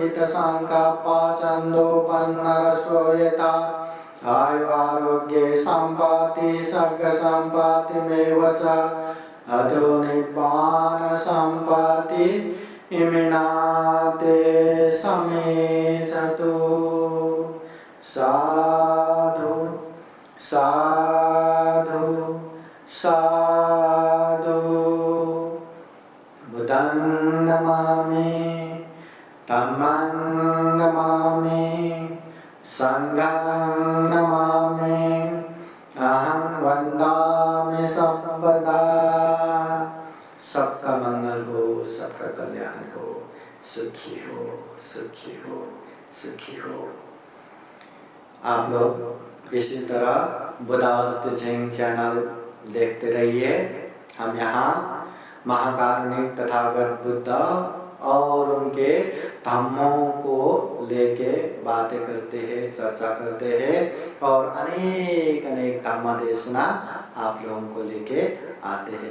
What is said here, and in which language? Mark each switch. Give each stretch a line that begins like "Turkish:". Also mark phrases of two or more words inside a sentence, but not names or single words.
Pali: चित्तसङ्कल्पचन्दोपन्नरसोयता आयुरारोग्ये सम्पत्ति सर्गसम्पत्तिमेव च अतो निब्बान सम्पत्ति इमिनाते समेधतु। साधु साधु साधु। बुद्धं नमामि, धम्मं नमामि, संघं नमामि, अहं वन्दामि सर्वदा।
Hindi: सबका मंगल हो, सबका कल्याण हो, सुखी हो, सुखी हो, सुखी हो। आप लोग इसी तरह बुद्धावस्था चैनल देखते रहिए। हम यहाँ महाकारुणिक तथागत बुद्ध और उनके धम्मों को लेके बातें करते हैं, चर्चा करते हैं और अनेक अनेक धम्म देशना आप लोगों को लेके आते हैं।